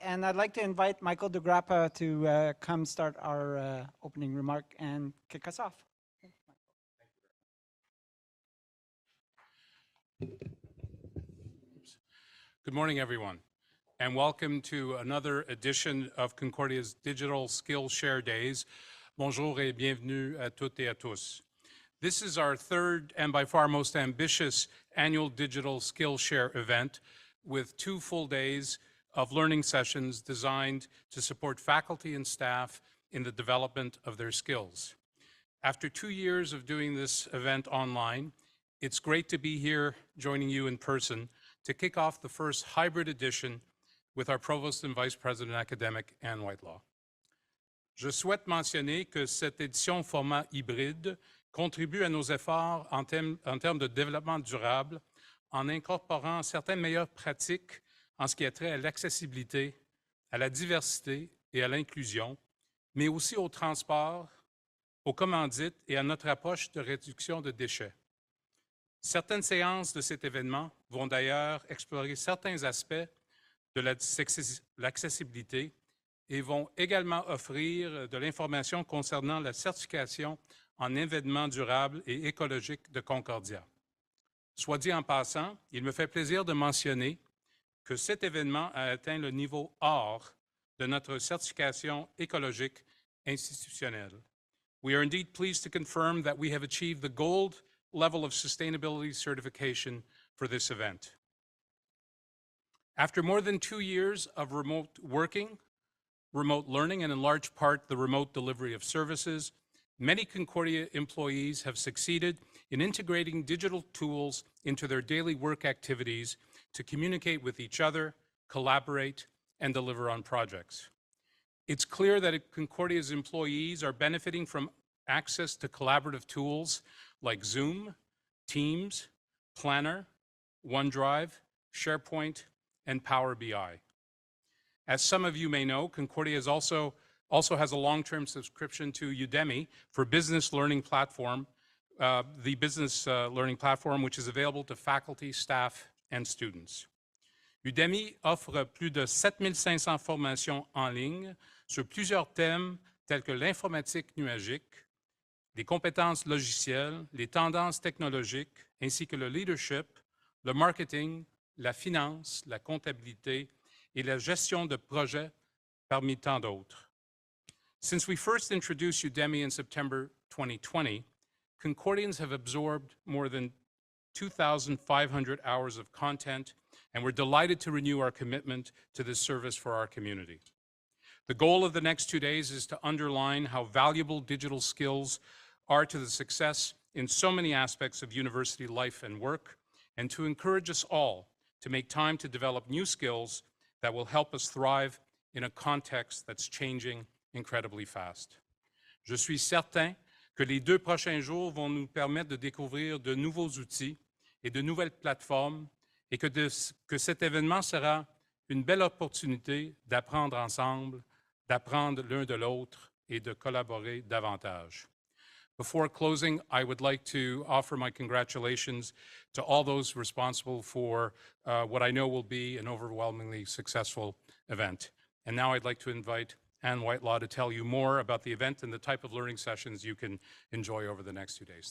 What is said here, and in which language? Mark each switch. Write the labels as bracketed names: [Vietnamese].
[English] And I'd like to invite Michael de Grappa to come start our opening remark and kick us off. Good morning, everyone, and welcome to another edition of Concordia's Digital Skillshare Days. [French] Bonjour et bienvenue à toutes et à tous. [English] This is our third and by far most ambitious annual Digital Skillshare event with 2 full days of learning sessions designed to support faculty and staff in the development of their skills. After 2 years of doing this event online, it's great to be here joining you in person to kick off the first hybrid edition with our Provost and Vice President Academic, Anne Whitelaw. [French] Je souhaite mentionner que cette édition format hybride contribue à nos efforts en termes de développement durable en incorporant certaines meilleures pratiques en ce qui a trait à l'accessibilité, à la diversité et à l'inclusion, mais aussi au transport, aux commandites et à notre approche de réduction de déchets. Certaines séances de cet événement vont d'ailleurs explorer certains aspects de l'accessibilité et vont également offrir de l'information concernant la certification en événements durables et écologiques de Concordia. Soit dit en passant, il me fait plaisir de mentionner que cet événement a atteint le niveau or de notre certification écologique institutionnelle. [English] We are indeed pleased to confirm that we have achieved the gold level of sustainability certification for this event. After more than 2 years of remote working, remote learning, and in large part the remote delivery of services, many Concordia employees have succeeded in integrating digital tools into their daily work activities to communicate with each other, collaborate, and deliver on projects. It's clear that Concordia's employees are benefiting from access to collaborative tools like Zoom, Teams, Planner, OneDrive, SharePoint, and Power BI. As some of you may know, Concordia also has a long-term subscription to Udemy for business learning platform, the business learning platform, which is available to faculty, staff, and students. [French] Udemy offre plus de 7500 formations en ligne sur plusieurs thèmes tels que l'informatique nuagique, les compétences logicielles, les tendances technologiques, ainsi que le leadership, le marketing, la finance, la comptabilité et la gestion de projets, parmi tant d'autres. [English] Since we first introduced Udemy in September 2020, Concordians have absorbed more than 2,500 hours of content, and we're delighted to renew our commitment to this service for our community. The goal of the next 2 days is to underline how valuable digital skills are to the success in so many aspects of university life and work, and to encourage us all to make time to develop new skills that will help us thrive in a context that's changing incredibly fast. [French] Je suis certain que les 2 prochains jours vont nous permettre de découvrir de nouveaux outils et de nouvelles plateformes et que cet événement sera une belle opportunité d'apprendre ensemble, d'apprendre l'un de l'autre et de collaborer davantage. [English] Before closing, I would like to offer my congratulations to all those responsible for what I know will be an overwhelmingly successful event. And now I'd like to invite Anne Whitelaw to tell you more about the event and the type of learning sessions you can enjoy over the next 2 days.